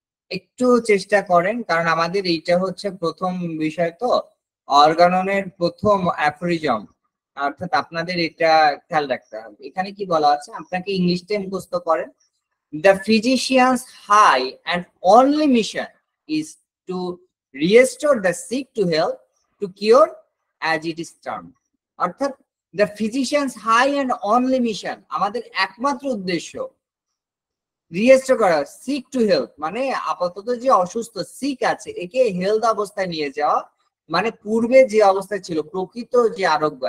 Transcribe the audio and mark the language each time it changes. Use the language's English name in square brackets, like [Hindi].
[Bangla] একটু চেষ্টা করেন, কারণ আমাদের এইটা হচ্ছে প্রথম বিষয় তো, অর্গাননের প্রথম অ্যাফোরিজম, অর্থাৎ আপনাদের এটা খেয়াল রাখতে হবে। এখানে কি বলা আছে, আপনাকে ইংলিশটা মুখস্থ করেন। [English] The physician's high and only mission is to restore the sick to health, to cure as it is termed. [Bangla] অর্থাৎ [English] the physician's high and only mission, [Bangla] আমাদের একমাত্র উদ্দেশ্য রিয়েস্টোর করা, সিক টু হেলথ মানে আপাতত যে অসুস্থ সিক আছে একে হেলথ অবস্থায় নিয়ে যাওয়া, মানে পূর্বে যে অবস্থায় ছিল প্রকৃত যে আরোগ্য।